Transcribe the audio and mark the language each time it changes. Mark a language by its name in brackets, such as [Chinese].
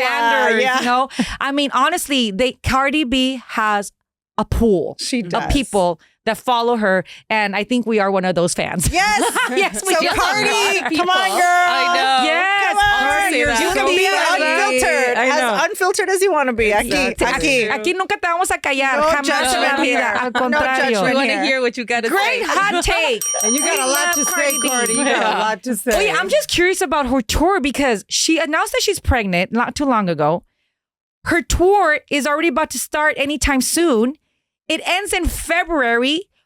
[English] Sanders, I mean, honestly, Cardi B has a pool of people that follow her, and I think we are one of those fans. Yes. Yes, we so Cardi, come on, girl. I know. Yes. You can be unfiltered. As unfiltered as you want to be. [Spanish] Aquí nunca te vamos a callar. No Jamás en la vida. Al contrario. [English] We want to hear what you got to say. Great hot take. And you got a lot to say, Cardi. You got a lot to say. Wait, I'm just curious about her tour, because she announced that she's pregnant not too long ago. Her tour is already about to start anytime soon. It ends in February.